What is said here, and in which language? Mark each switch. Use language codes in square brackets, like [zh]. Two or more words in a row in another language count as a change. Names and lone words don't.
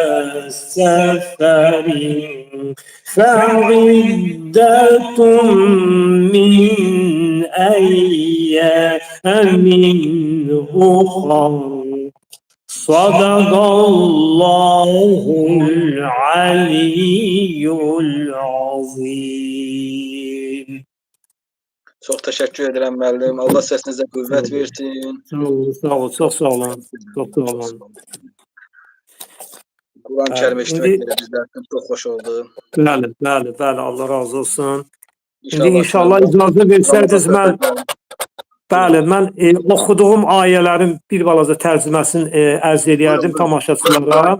[ar] سفر فعدة من أيام أخر صدق الله العلي العظيم. [az] Çox təşəkkür edirəm müəllim. Allah səsinizə qüvvət versin. Sağ olun, çox sağ olun. Çox sağ olun. Quran-Kərim eşitmək bizlər üçün çox xoş oldu. Bəli, Allah razı olsun. İndi inşallah icazə versəydiniz mən oxuduğum ayələrin bir balaca tərcüməsini ərz edərdim tamaşaçılara.